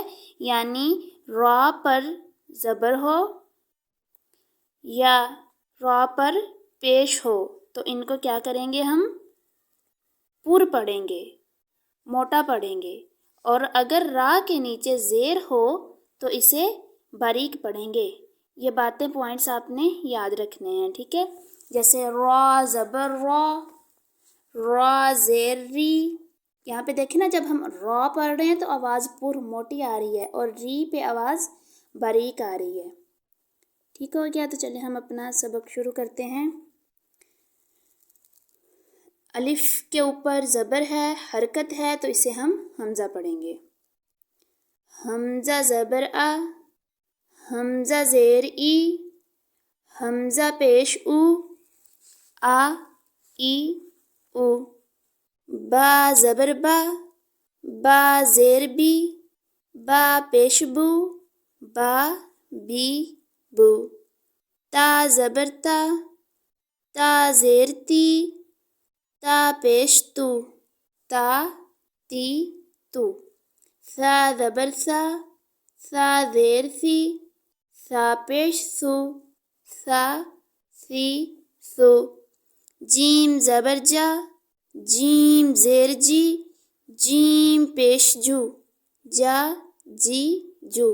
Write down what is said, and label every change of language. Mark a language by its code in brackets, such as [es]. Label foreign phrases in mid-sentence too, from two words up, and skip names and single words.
[ur] یعنی را پر زبر ہو یا را پر پیش ہو تو ان کو کیا کریں گے؟ ہم پر پڑھیں گے، موٹا پڑھیں گے، اور اگر را کے نیچے زیر ہو تو اسے باریک پڑھیں گے۔ یہ باتیں پوائنٹس آپ نے یاد رکھنے ہیں، ٹھیک ہے؟ جیسے را زبر را، را زیر ری، یہاں پہ دیکھیں نا جب ہم را پڑھ رہے ہیں تو آواز پر موٹی آ رہی ہے اور ری پہ آواز باریک آ رہی ہے۔ ٹھیک ہو گیا؟ تو چلیں ہم اپنا سبق شروع کرتے ہیں۔ الف کے اوپر زبر ہے، حرکت ہے، تو اسے ہم حمزہ پڑھیں گے۔ حمزہ زبر آ، حمزہ زیر ای، حمزہ پیش او، آ ای او۔ با زبر با، با زیر بی، با پیش بو، با بی بو۔ تا زبر تا، تا زیر تی، تا پیش تو، تا تی تو۔ ثا زبر ثا، ثا زیر ثی، ثا پیش ثو، ثا ثی ثو۔ جیم زبر جا، جیم زیر جی، جیم پیش جو، جا جی جو۔